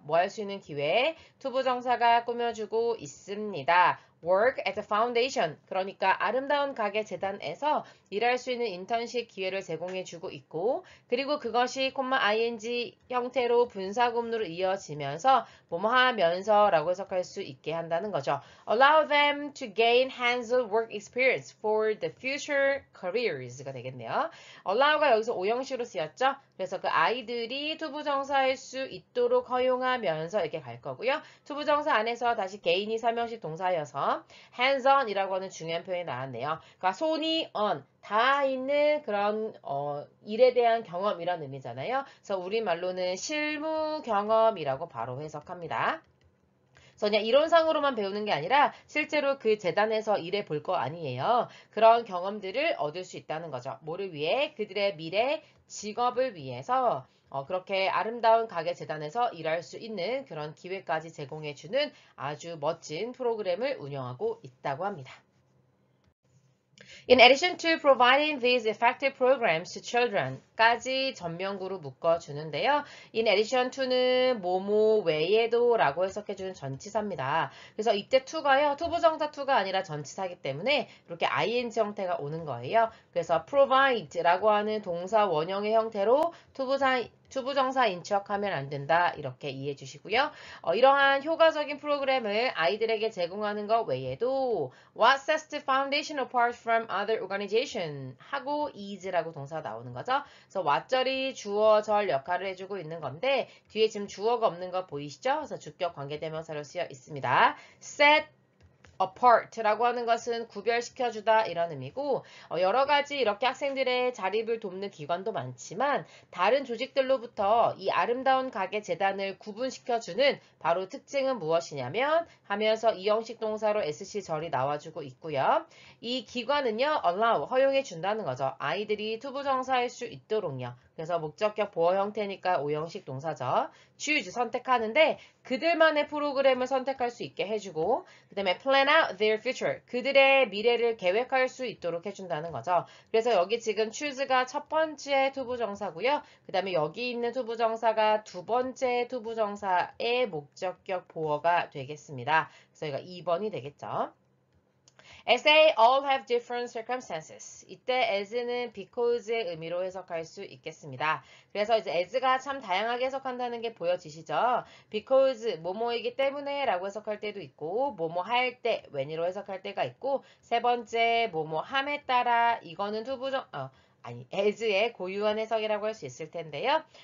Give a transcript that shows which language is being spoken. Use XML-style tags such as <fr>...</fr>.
<ko>뭐 할 수 있는 기회? 투부정사가 꾸며주고 있습니다.</ko> <en>work at the foundation.</en> <ko>그러니까 아름다운 가게 재단에서 일할 수 있는 인턴십 기회를 제공해주고 있고 그리고 그것이 ing 형태로 분사구문으로 이어지면서 뭐뭐 하면서 라고 해석할 수 있게 한다는 거죠.</ko> <en>Allow them to gain hands-on work experience for the future careers가</en> <ko>되겠네요. allow가 여기서 오형식으로 쓰였죠. 그래서 그 아이들이 투부정사할 수 있도록 허용하면서 이렇게 갈 거고요. 투부정사 안에서 다시 개인이 설명식 동사여서 hands-on이라고 하는 중요한 표현이 나왔네요. 그러니까 손이 on, 다 있는 그런 일에 대한 경험이라는 의미잖아요. 그래서 우리말로는 실무 경험이라고 바로 해석합니다. 그래서 그냥 이론상으로만 배우는 게 아니라 실제로 그 재단에서 일해 볼 거 아니에요. 그런 경험들을 얻을 수 있다는 거죠. 뭐를 위해? 그들의 미래 직업을 위해서 그렇게 아름다운 가게 재단에서 일할 수 있는 그런 기회까지 제공해주는 아주 멋진 프로그램을 운영하고 있다고 합니다.</ko> <en>In addition to providing these effective programs to children까지</en> <ko>전명구로 묶어주는데요. In addition to는 뭐뭐 외에도 라고 해석해주는 전치사입니다. 그래서 이때 to가요. 투부정사 to가 아니라 전치사이기 때문에 이렇게 ing 형태가 오는 거예요. 그래서 provide라고 하는 동사 원형의 형태로 투부정사인 척하면 안 된다. 이렇게 이해해 주시고요. 이러한 효과적인 프로그램을 아이들에게 제공하는 것 외에도</ko> <en>What sets the foundation apart from other organization?</en> <ko>하고 is라고 동사가 나오는 거죠. 그래서 what절이 주어, 절 역할을 해주고 있는 건데 뒤에 지금 주어가 없는 거 보이시죠? 그래서 주격 관계대명사로 쓰여 있습니다. set apart라고 하는 것은 구별시켜주다 이런 의미고 여러 가지 이렇게 학생들의 자립을 돕는 기관도 많지만 다른 조직들로부터 이 아름다운 가게 재단을 구분시켜주는 바로 특징은 무엇이냐면 하면서 이형식 동사로 SC절이 나와주고 있고요. 이 기관은요 allow 허용해 준다는 거죠. 아이들이 투부정사할 수 있도록요. 그래서 목적격 보어 형태니까 오형식 동사죠. choose 선택하는데 그들만의 프로그램을 선택할 수 있게 해주고 그 다음에</ko> <en>plan out their future</en> <ko>그들의 미래를 계획할 수 있도록 해준다는 거죠. 그래서 여기 지금 choose가 첫 번째 투부정사고요. 그 다음에 여기 있는 투부정사가 두 번째 투부정사의 목적격 보어가 되겠습니다. 그래서 이거 2번이 되겠죠.</ko> <en>As they all have different circumstances.</en> <ko>이때 as는 because의 의미로 해석할 수 있겠습니다. 그래서 이제 as가 참 다양하게 해석한다는 게 보여지시죠? because 뭐뭐이기 때문에 라고 해석할 때도 있고 뭐뭐 할 때 when으로 해석할 때가 있고 세 번째 뭐뭐 함에 따라 이거는 as의 고유한 해석이라고 할 수 있을 텐데요.</ko>